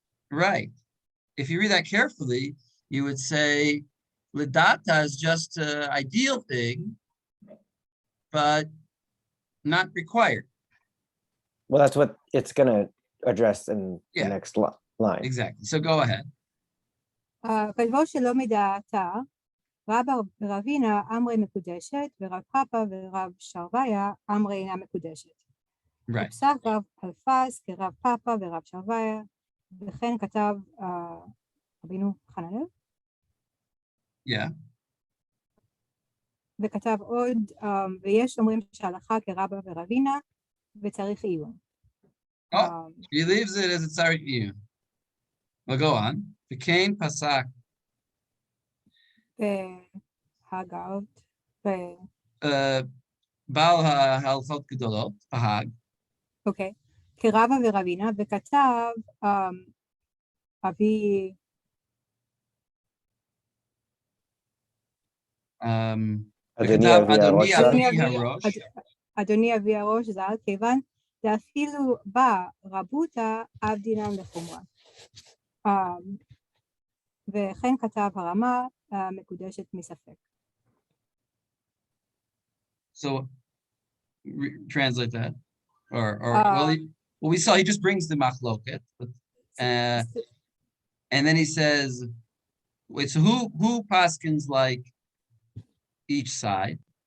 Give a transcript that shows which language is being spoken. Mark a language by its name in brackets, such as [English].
[English] Right. If you read that carefully, you would say lidata is just an ideal thing, but not required. Well, that's what it's gonna address in the Yeah. next line. Exactly. So go ahead. [Hebrew] כתבו שלא מדעתה, רב רבינה אמרי מקודשת, ורב פאפא ורב שרביה אמרי אינה מקודשת. [English] Right. [Hebrew] ופסק רב אלפס כרב פאפא ורב שרביה, וכן כתב רבינו חננאל, [English] Yeah. [Hebrew] וכתב עוד, ויש אומרים שהלכה כרבא ורבינה, וצריך עיון. [English] Oh, he leaves it as a tzarik iyun. Well, go on. [Hebrew] V'kein pasak. והגאות, Baal ha'halchot gedolot, Bahag. אוקיי, כרבא ורבינה, וכתב אבי, אדוני אבי הראש ז"ל. אדוני אבי הראש ז"ל, כיוון דאפילו בא רבותא אבדינן לחומרה. וכן כתב הרמה מקודשת מספק. [English] So translate that, well, we saw he just brings the machloket, but and then he says, wait, so who paskins like each side?